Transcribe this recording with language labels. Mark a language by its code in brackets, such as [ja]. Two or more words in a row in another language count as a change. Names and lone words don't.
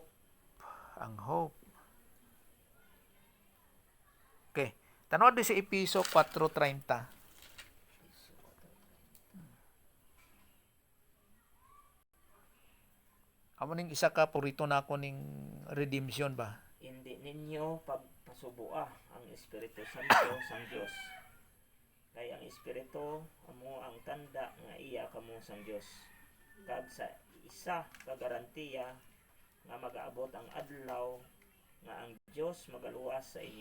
[hil] Ang hope. Okay. Tanaw din sa Episo 4:30. Amo ning isa ka purito na ako ning redemption ba? Hindi ninyo pagpasuboa ang Espiritu Santo sang Dios. Kay ang Espiritu amo ang tanda nga iya kamo sang Dios. Kag sa isa ka garantiya nga magaabot ang adlaw nga ang Dios magaluwas sa inyo.